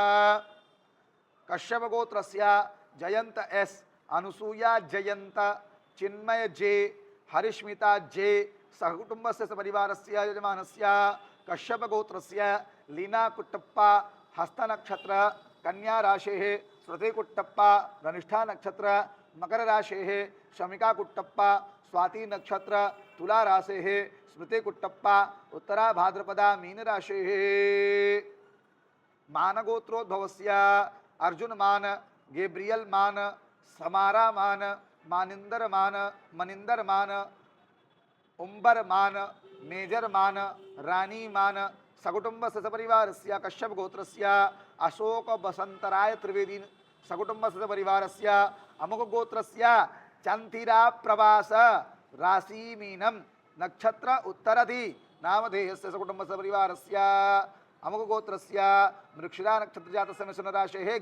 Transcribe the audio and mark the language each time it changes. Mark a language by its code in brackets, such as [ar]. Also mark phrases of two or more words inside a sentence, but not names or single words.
[sa] कश्यप गोत्रस्य जयंत एस अनुसूया जयंत चिन्मय जे हरिष्मिता जे सकुटुंबस्य सपरिवारस्य यजमानस्य कश्यप गोत्रस्य लीना कुट्टप्पा हस्त नक्षत्र कन्या राशेः श्रुति कुट्टप्पा धनिष्ठा नक्षत्र मकर राशेः शमिका कुट्टप्पा स्वाति नक्षत्र तुला राशेः स्मृति कुट्टप्पा उत्तरा भाद्रपदा मीन राशेः मान गोत्रोद्भवस्य अर्जुन मान गेब्रियल मान समारा मान मानिंदर मान मनिंदर मान उम्बर मान मेजर मान रानी मान सकुटुंबस्य सपरिवारस्य कश्यप गोत्रस्य अशोक बसंतराय त्रिवेदी सकुटुंबस्य सपरिवारस्य अमुक गोत्रस्य चंथिरा प्रवास राशि मीनम नक्षत्र उत्तरधि नामधेयस्य सकुटुंबस्य सपरिवारस्य अमुक गोत्रस्य मृक्षिरा नक्षत्र जातस्य मिथुन राशेः